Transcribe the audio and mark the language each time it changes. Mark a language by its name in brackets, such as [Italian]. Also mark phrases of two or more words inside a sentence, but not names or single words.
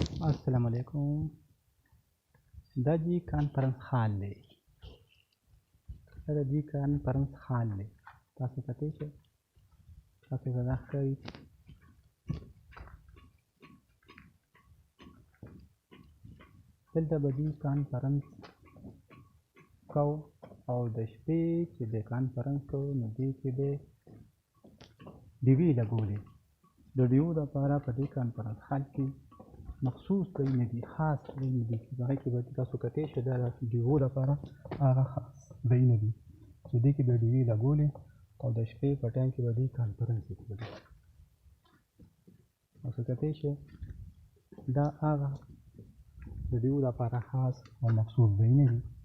[Arabic] السلام علیکم. [Pashto] دا جی کانفرنس هال لې دا جی کانفرنس هال لې تاسو کتئ شئ تاسو ته دا ښکاري دلته به دوی کانفرنس کوو او د شپې چې د کانفرنس کوو نو دې کې به ډیوې لګولې د ډیو دپاره په دې کانفرنس هال کې مخصوص ځایونه دي خاص ځایونه دي چې هغه کې به تاسو کتئ شئ دا د ډیو دپاره هغه خاص ځایونه دي چې دې کې به ډیوې لګولې او د شپې په ټایم کې به دوی کانفرنس کولې تاسو کتئ شئ دا هغه د ډیو دپاره خاص او مخصوص ځایونه دي